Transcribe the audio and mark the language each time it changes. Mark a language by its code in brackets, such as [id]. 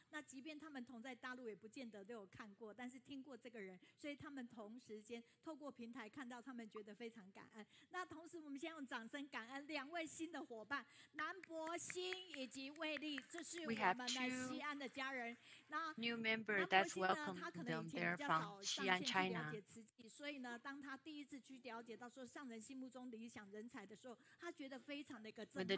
[zh] 那即便他们同在大陆，也不见得都有看过，但是听过这个人，所以他们同时间透过平台看到，他们觉得非常感恩。那同时，我们先用掌声感恩2位新的伙伴，南博新以及魏丽，这是我们的西安的家人。那 [en] new member that's welcome them there from Xi'an, China. [zh] 所以呢，当他第一次去了解到说上人心目中理想人才的时候，他觉得非常的一个震撼。